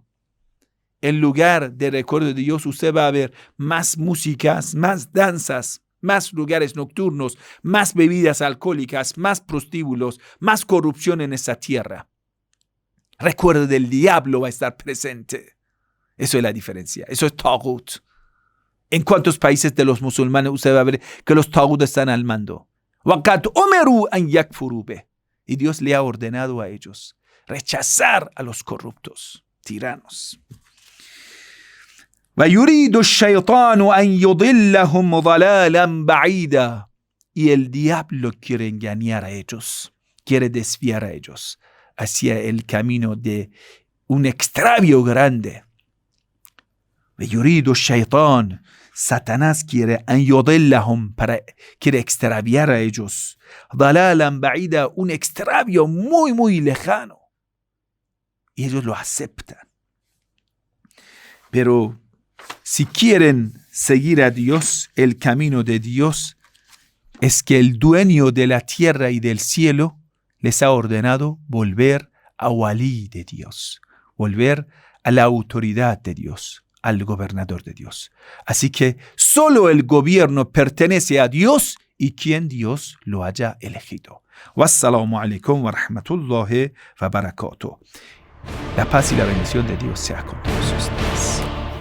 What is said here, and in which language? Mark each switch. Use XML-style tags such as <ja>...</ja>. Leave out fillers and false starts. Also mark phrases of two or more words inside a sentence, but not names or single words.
<es>En lugar de recuerdo de Dios, usted va a ver más músicas, más danzas, más lugares nocturnos, más bebidas alcohólicas, más prostíbulos, más corrupción en esa tierra. Recuerdo del diablo va a estar presente. Eso es la diferencia. Eso es taghut. ¿En cuántos países de los musulmanes usted va a ver que los taghut están al mando?</es> <ar>وَقَدْ أُمِرُوا أَنْ يَكْفُرُوا بِهِ.</ar> <es>Y Dios le ha ordenado a ellos rechazar a los corruptos, tiranos.</es> <ar>وَيُرِيدُ الشَّيْطَانُ أَنْ يُضِلَّهُمْ ضَلَالًا بَعِيدًا.</ar> <es>Y el diablo quiere engañar a ellos, quiere desviar a ellos hacia el camino de un extravio grande.</es> <ar>وَيُرِيدُ الشَّيْطَانُ.</ar> <es>Satanás quiere</es> <ar>أَنْ يُضِلَّهُمْ,</ar> <es>quiere extraviar a ellos.</es> <ar>ضَلَالًا بَعِيدًا,</ar> <es>un extravio muy, muy lejano. Y ellos lo aceptan. Pero si quieren seguir a Dios, el camino de Dios es que el dueño de la tierra y del cielo les ha ordenado volver a Walí de Dios, volver a la autoridad de Dios, al gobernador de Dios. Así que solo el gobierno pertenece a Dios y quien Dios lo haya elegido.</es> <ar>والسلام عليكم ورحمة الله وبركاته.</ar> <es>La paz y la bendición de Dios sea con todos ustedes.</es>